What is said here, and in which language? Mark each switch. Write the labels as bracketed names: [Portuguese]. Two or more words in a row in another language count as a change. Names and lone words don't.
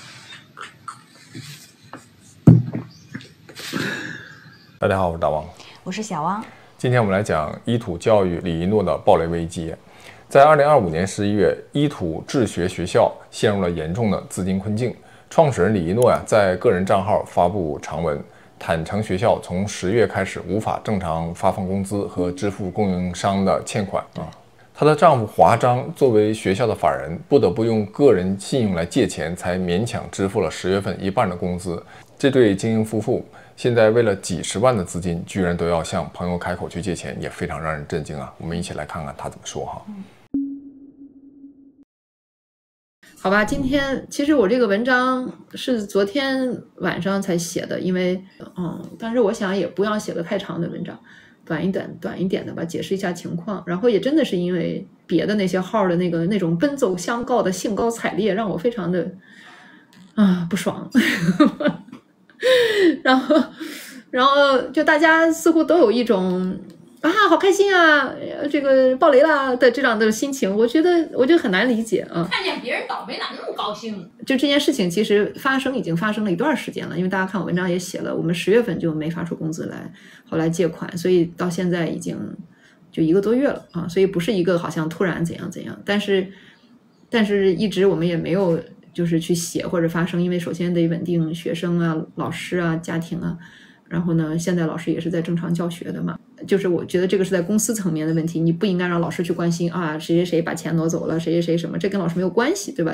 [Chinese] 大家好，我是大王，我是小汪。今天我们来讲伊土教育李一诺的暴雷危机。在2025年11月，伊土智学学校陷入了严重的资金困境。创始人李一诺在个人账號發布長文，坦承學校從10月開始無法正常發放工資和支付供應商的欠款。她的丈夫華章作為學校的法人，不得不用個人信用來借錢，才勉強支付了10月份一半的工資。這對精英夫婦現在為了幾十萬的資金，居然都要向朋友開口去借錢，也非常讓人震驚啊！我們一起來看看他怎麼說哈。好吧，今天其實我這個文章是昨天晚上才寫的，因為但是我想也不要寫個太長的文章，短一點的吧，解釋一下情況。然後也真的是因為別的那些號的那種奔走相告的興高采烈，讓我非常的不爽。然後就大家似乎都有一種好開心啊，這個爆雷啦的這樣的心情，我覺得很難理解啊。看見別人倒霉哪那麼高興？就這件事情其實已經發生了一段時間了，因為大家看我文章也寫了，我們10月份就沒發出工資來，後來借款，所以到現在已經就1個多月了啊，所以不是一個好像突然怎樣，但是一直我們也沒有就是去寫或者發聲，因為首先得穩定學生啊、老師啊、家庭啊，然後呢，現在老師也是在正常教學的嘛，就是我覺得這個是在公司層面的問題，你不應該讓老師去關心誰把錢挪走了，誰什麼，這跟老師沒有關係，對吧？